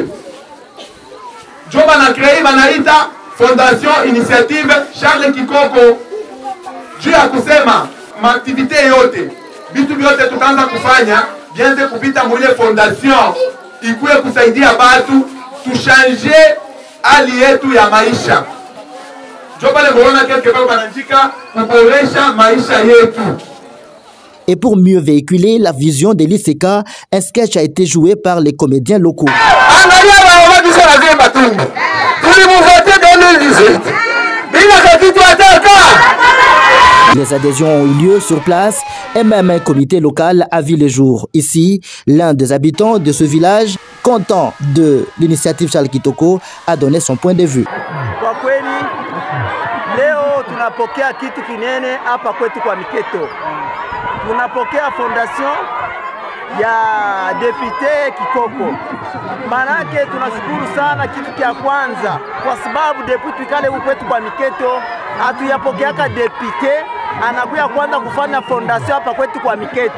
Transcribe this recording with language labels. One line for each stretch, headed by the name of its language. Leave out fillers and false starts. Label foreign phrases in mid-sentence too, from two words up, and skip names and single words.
Swahili: Jo banacrei banaita Fondation Initiative Charles Kikoko. Juu ya kusema maaktivite yote, vitu vyote tukaanza kufanya, bianze kupita mwile fondation, ikuwe kusaidia batu, tushanje hali yetu ya maisha. Jo pale mwona
French: quelque part
Swahili: banandika, kuboresha maisha yetu.
French: Et pour mieux véhiculer la vision de l'ICK, un sketch a été joué par les comédiens locaux. Les adhésions ont eu lieu sur place et même un comité local a vu le jour. Ici, l'un des habitants de ce village, content de l'initiative Charles Kitoko, a donné son point de vue.
Swahili: Kwa kweli, leo tunapokea kitu kinene hapa kwetu kwa Miketo. Tunapokea fondation ya Depute Kikoko. Manake tunashukuru sana kitu kia kwanza kwa sababu depute kale kwetu kwa Miketo hatuyapokeaka depute anakuya kwanza kufanya fondation hapa kwetu kwa Miketo.